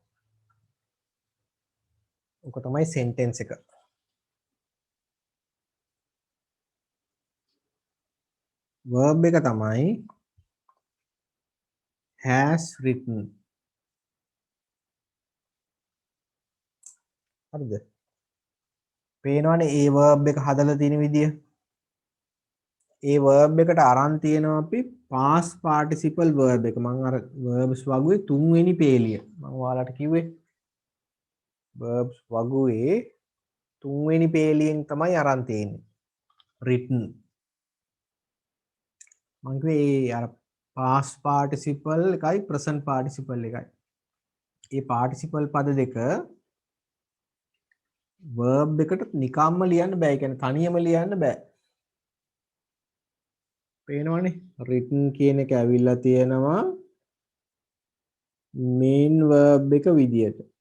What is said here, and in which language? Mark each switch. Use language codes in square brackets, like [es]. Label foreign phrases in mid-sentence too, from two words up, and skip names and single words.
[si] ඔක තමයි sentence එක. verb එක තමයි [en] has written. [si] හරිද? පේනවනේ ඒ verb එක හදලා තියෙන විදිය. ඒ verb එකට අරන් තියෙනවා අපි [en] past participle verb [si] එක. මම අර verbs වගුවේ තුන්වෙනි පේලිය. මම ඔයාලට කිව්වේ verbs වගුවේ තුන්වෙනි පේලියෙන් තමයි අරන් තියෙන්නේ. written. මම කිව්වේ අර [en] past participle [si] එකයි [en] present participle [si] එකයි. මේ participle පද දෙක verb එකට නිකම්ම ලියන්න බෑ. ඒ කියන්නේ තනියම ලියන්න බෑ. පේනවනේ written කියන එක ඇවිල්ලා තියෙනවා [en] main verb [si] එක විදියට.